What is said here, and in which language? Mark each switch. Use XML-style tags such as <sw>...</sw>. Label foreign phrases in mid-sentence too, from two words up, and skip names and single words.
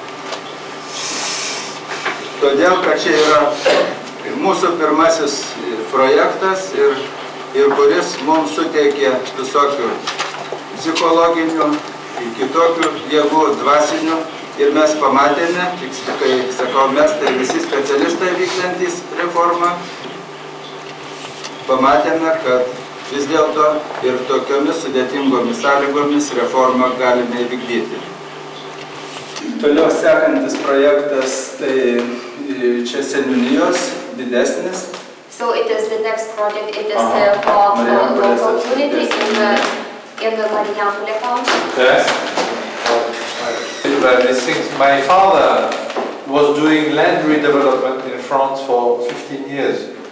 <lt>Todėl, kad čia yra mūsų pirmasis projektas ir kuris mums suteikė visokių psichologinių kitokių jėgų dvasinių ir mes pamatėme, kai sakau mes, tai visi specialistai vykdantys reformą, pamatėme, kad vis dėlto ir tokiomis sudėtingomis sąlygomis reformą galime įvykdyti. Toliau sekantis projektas, tai čia seniūnijos didesnis.</lt> <en>So it is the next project, it is for local unity in the Marijampolė county. Yes. These things. My father was doing land redevelopment in France for 15 years.</en>